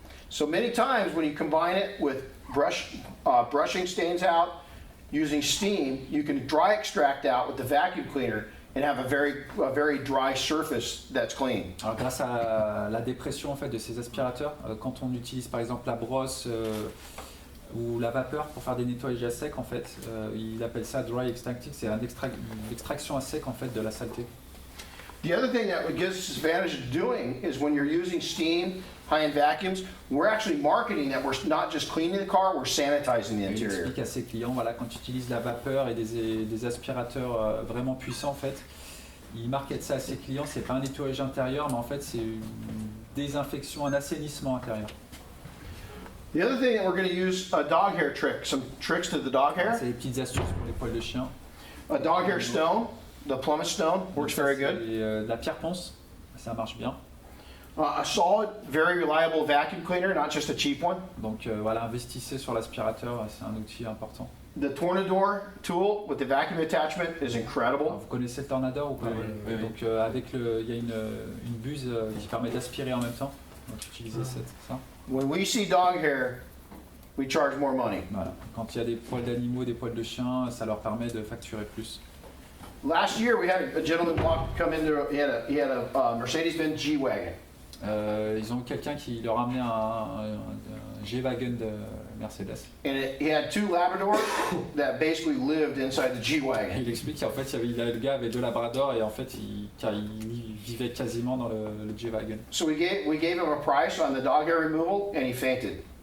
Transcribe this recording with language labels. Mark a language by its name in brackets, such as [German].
[English] So many times when you combine it with brushing stains out, using steam, you can dry extract out with the vacuum cleaner and have a very dry surface that's clean. [French] Alors, grâce à la dépression en fait de ces aspirateurs, quand on utilise par exemple la brosse ou la vapeur pour faire des nettoyages à sec, en fait, il appelle ça dry extracting, c'est une extraction à sec en fait de la saleté. [English] The other thing that gives us advantage of doing is when you're using steam, high-end vacuums, we're actually marketing that we're not just cleaning the car, we're sanitizing the [French] Il [English] interior. [French] explique à ses clients, voilà, quand tu utilises la vapeur et des aspirateurs vraiment puissants, en fait, il market ça à ses clients, c'est pas un nettoyage intérieur, mais en fait c'est une désinfection, un assainissement intérieur. [English] The other thing that we're going to use a dog hair trick, some tricks to the dog hair. [French] C'est des petites astuces pour les poils de chien. [English] A dog hair stone, the pumice stone, works very good. [French] Et de la pierre ponce, ça marche bien. [English] A solid, very reliable vacuum cleaner, not just a cheap one. [French] Donc voilà, investissez sur l'aspirateur, c'est un outil important. [English] The Tornador tool with the vacuum attachment is [French] Alors, [English] incredible. [French] vous connaissez le Tornador ou pas? Oui. Donc il y a une buse qui permet d'aspirer en même temps. Donc utilisez ça. [English] When we see dog hair, we charge more money. [French] Voilà. Quand il y a des poils d'animaux, des poils de chiens, ça leur permet de facturer plus. [English] Last year, we had a gentleman come in there. He had a Mercedes-Benz G-Wagon. [French] Ils ont quelqu'un qui leur a amené un G-Wagon de Mercedes. [English] And he had two Labradors that basically lived inside the [French] Et [English] G-Wagon. [French] il explique qu'en fait, le gars avait deux labradors et en fait, il vivait quasiment dans le G-Wagon. [English] So we gave him a price on the dog hair removal, and he fainted.